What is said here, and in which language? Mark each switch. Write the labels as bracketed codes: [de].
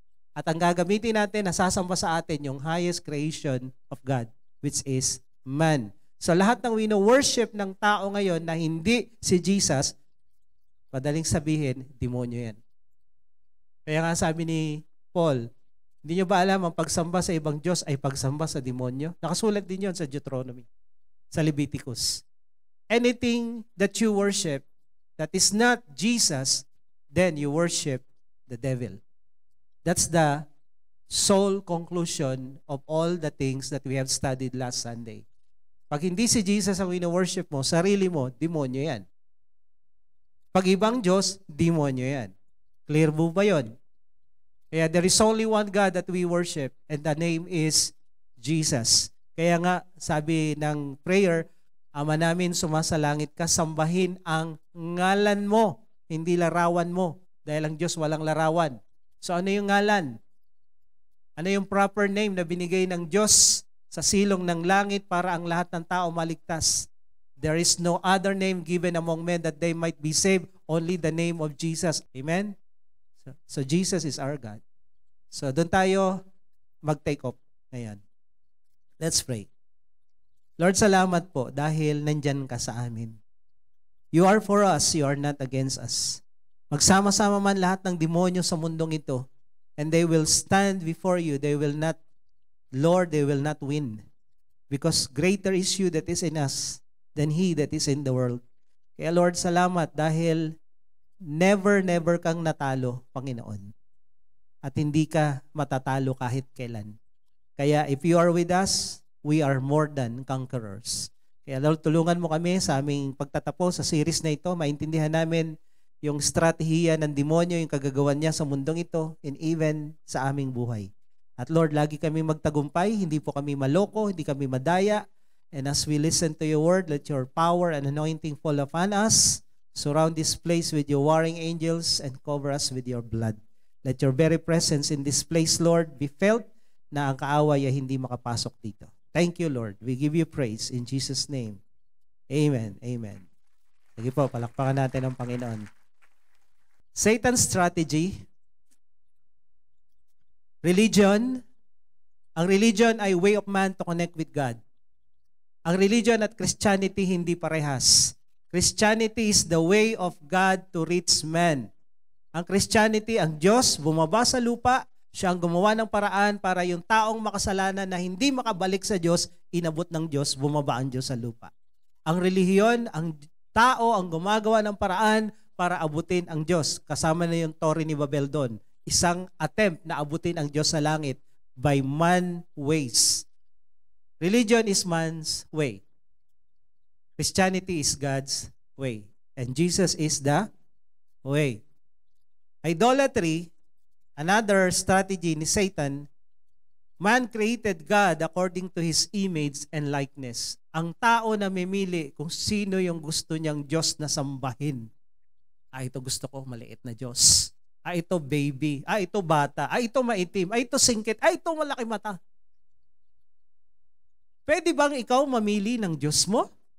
[tl] At ang gagamitin natin, nasasamba sa atin yung [en] highest creation of God, which is man. [tl] So lahat ng wino-worship ng tao ngayon na hindi si Jesus, madaling sabihin, demonyo yan. Kaya nga sabi ni Paul, hindi nyo ba alam ang pagsamba sa ibang Diyos ay pagsamba sa demonyo? Nakasulat din yon sa Deuteronomy, sa Leviticus. [en] Anything that you worship that is not Jesus, then you worship the devil. That's the sole conclusion of all the things that we have studied last Sunday. [tl] Pag hindi si Jesus ang wino-worship mo, sarili mo, demonyo yan. Pag ibang Diyos, demonyo yan. Clear po ba yun? [en] Kaya there is only one God that we worship and the name is Jesus. [tl] Kaya nga, sabi ng prayer, Ama namin sumasalangit ka, sambahin ang ngalan mo, hindi larawan mo. Dahil ang Diyos walang larawan. So ano yung ngalan? Ano yung proper name na binigay ng Diyos sa silong ng langit para ang lahat ng tao maligtas? [en] There is no other name given among men that they might be saved, only the name of Jesus. Amen? So Jesus is our God. [tl] So doon tayo mag-take off ngayon. [en] Let's pray. [tl] Lord, salamat po dahil nandyan ka sa amin. [en] You are for us, you are not against us. [tl] Magsama-sama man lahat ng demonyo sa mundong ito, [en] and they will stand before you. They will not, Lord, they will not win. Because greater is you that is in us than he that is in the world. [tl] Kaya Lord, salamat dahil never kang natalo, Panginoon. At hindi ka matatalo kahit kailan. Kaya [en] if you are with us, we are more than conquerors. [tl] Kaya Lord, tulungan mo kami sa aming pagtatapos sa series na ito. Maintindihan namin yung strategiya ng demonyo, yung kagagawan niya sa mundong ito, and even sa aming buhay. At Lord, lagi kami magtagumpay, hindi po kami maloko, hindi kami madaya. [en] And as we listen to your word, let your power and anointing fall upon us. Surround this place with your warring angels and cover us with your blood. Let your very presence in this place, Lord, be felt [tl] na ang kaaway ay hindi makapasok dito. [en] Thank you, Lord. We give you praise in Jesus' name. Amen. Amen. [tl] Sige po, palakpakan natin ang Panginoon. [en] Satan's strategy, religion. Ang religion ay way of man to connect with God. Ang religion at Christianity [tl] hindi parehas. [en] Christianity is the way of God to reach man. [tl] Ang Christianity, ang Diyos, bumaba sa lupa, siya ang gumawa ng paraan para yung taong makasalanan na hindi makabalik sa Diyos, inabot ng Diyos, bumaba ang Diyos sa lupa. Ang relihiyon, ang tao ang gumagawa ng paraan para abutin ang Diyos. Kasama na yung Torre ni Babel doon. Isang attempt na abutin ang Diyos sa langit [en] by man ways. Religion is man's way. Christianity is God's way. And Jesus is the way. Idolatry, another strategy ni Satan, man created God according to His image and likeness. [tl] Ang tao na mimili kung sino yung gusto niyang Diyos na sambahin. Ito gusto ko, maliit na Diyos. Ito baby. Ito bata. Ito maitim. Ito singkit. Ito malaki mata. Pwede bang ikaw mamili ng Diyos mo?